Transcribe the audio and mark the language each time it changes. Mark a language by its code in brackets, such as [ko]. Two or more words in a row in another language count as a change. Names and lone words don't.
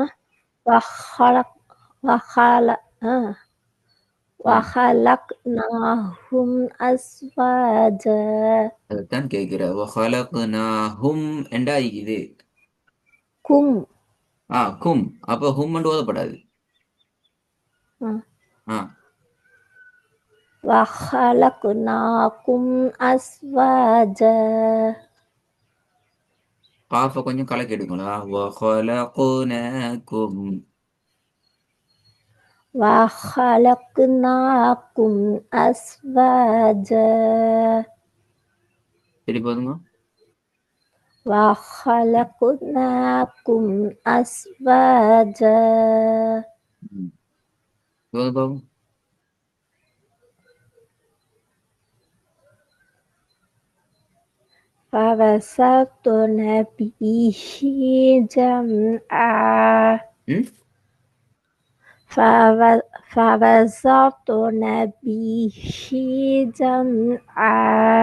[ar] وخلقناهم أزواجا [ta] அதைத்தான் கேட்கிற. ஹலக்குனாஹும் ஆகிக்குது. [ar] கும் [ta] கும் அப்ப ஹும் ஓதப்படாது. [ar] وخلقناكم أزواجا [ta] காஃப கொஞ்சம் கலக்கி எடுங்களா. [ar] وخلقناكم أزواجا [ta] சரி போதுங்க. [ar] وخلقناكم أزواجا [ta] போதும். [ar] فبسطن به جمعا فبسطن به جمعا